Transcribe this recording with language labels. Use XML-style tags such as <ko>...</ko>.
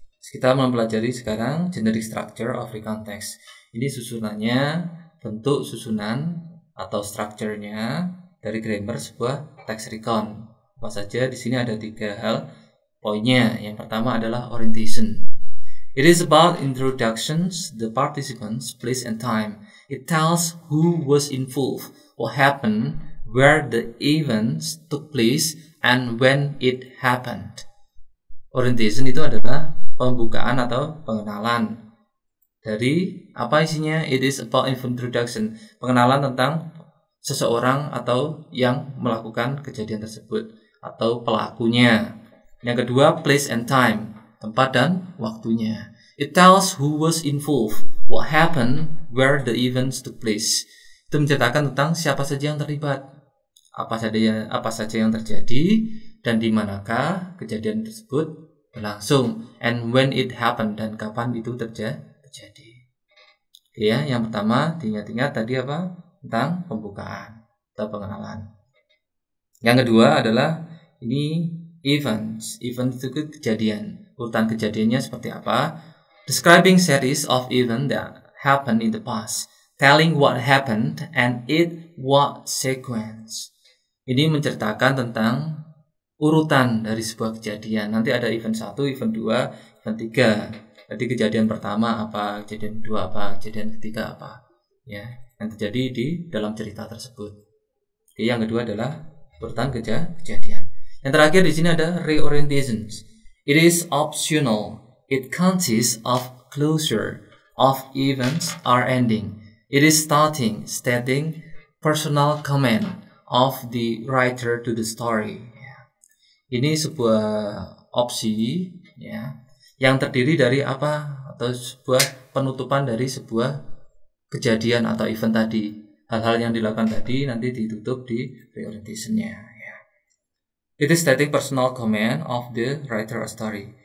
<id>Kita mempelajari sekarang</id> <en>generic structure of recon text.</en> <id>Ini susunannya, bentuk susunan atau strukturnya dari grammar sebuah text recon. Apa saja di sini ada 3 hal poinnya. Yang pertama adalah orientation.</id> <en>It is about introductions, the participants, place and time. It tells who was involved, what happened, where the events took place, and when it happened.</en> <id>Orientation itu adalah pembukaan atau pengenalan. Dari apa isinya?</id> <en>It is about introduction,</en> <id>pengenalan tentang seseorang atau yang melakukan kejadian tersebut atau pelakunya. Yang kedua,</id> <en>place and time,</en> <id>tempat dan waktunya.</id> <en>It tells who was involved, what happened, where the events took place.</en> <id>Itu menceritakan tentang siapa saja yang terlibat, apa saja yang terjadi, dan di manakah kejadian tersebut berlangsung,</id> <en>and when it happened,</en> <id>dan kapan itu terjadi. Oke ya, yang pertama diingat-ingat tadi apa? Tentang pembukaan atau pengenalan. Yang kedua adalah ini events. Events itu kejadian. Urutan kejadiannya seperti apa?</id> <en>Describing series of events that happened in the past, telling what happened and in what sequence.</en> <id>Ini menceritakan tentang urutan dari sebuah kejadian. Nanti ada event 1, event 2, event 3. Jadi kejadian pertama apa, kejadian kedua apa, kejadian ketiga apa. Ya, yang terjadi di dalam cerita tersebut. Oke, yang kedua adalah urutan kejadian. Yang terakhir di sini ada reorientations.</id> <en>It is optional. It consists of closure of events or ending. It is starting, stating personal comment of the writer to the story.</en> <id>Ini sebuah opsi ya, yang terdiri dari apa? Atau sebuah penutupan dari sebuah kejadian atau event tadi. Hal-hal yang dilakukan tadi nanti ditutup di reorientation-nya ya.</id> <en>It is stating personal comment of the writer or story.</en>